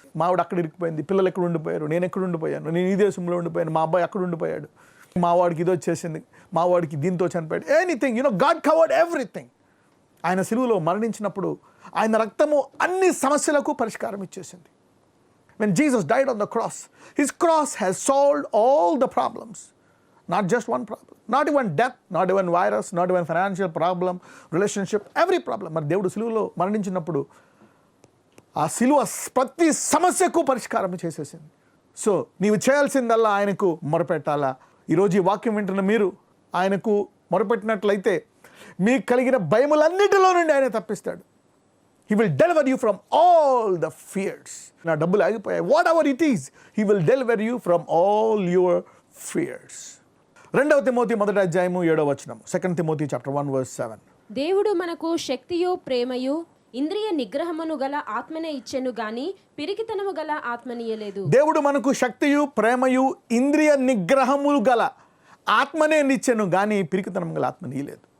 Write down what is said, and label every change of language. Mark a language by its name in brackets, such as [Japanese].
[Telugu] మావాడు అక్కడ ఇరుక్కుపోయింది, పిల్లలు ఎక్కడ ఉండిపోయారు, నేను ఎక్కడ ఉండిపోయాను, నేను ఈ దేశంలో ఉండిపోయాను, మా అబ్బాయి అక్కడ ఉండిపోయాడు, మా వాడికి ఇది వచ్చేసింది, మా వాడికి దీంతో చనిపోయాడు, [English] Anything, God covered everything. [Telugu] ఆయన సిలువలో మరణించినప్పుడు ఆయన రక్తము అన్ని సమస్యలకు పరిష్కారం ఇచ్చేసింది. [English] When Jesus died on the cross, his cross has solved all the problems. Not just one problem, not even death, not even virus, not even financial problem, relationship, every problem. [Telugu] మరి దేవుడు సిలువలో మరణించినప్పుడు ఆ సిలువ ప్రతి సమస్యకు పరిష్కారం చేసేసింది. సో నీవు చేయాల్సిందల్లా ఆయనకు మొరపెట్టాలా. ఈరోజు ఈ వాక్యం వింటున్న మీరు ఆయనకు మొరపెట్టినట్లయితే మీకు కలిగిన భయములన్నిటిలో నుండి ఆయన తప్పిస్తాడు. [English] He will deliver you from all the fears. [Telugu] నా డబ్బులు ఆగిపోయాయి, [English] Whatever it is, He will deliver you from all your fears. [Telugu] 2 Timothy 1వ అధ్యాయము 7వ వచనం. 2 తిమోతి చాప్టర్ 1 verse 7. దేవుడు మనకు శక్తియు ప్రేమయు ఇంద్రియ నిగ్రహమును గల ఆత్మనే ఇచ్చెను గాని పిరికితనము గల ఆత్మనియలేదు. దేవుడు మనకు శక్తియు ప్రేమయు ఇంద్రియ నిగ్రహములు గల ఆత్మనే నిచ్చెను గాని పిరికితనం గల ఆత్మనియలేదు.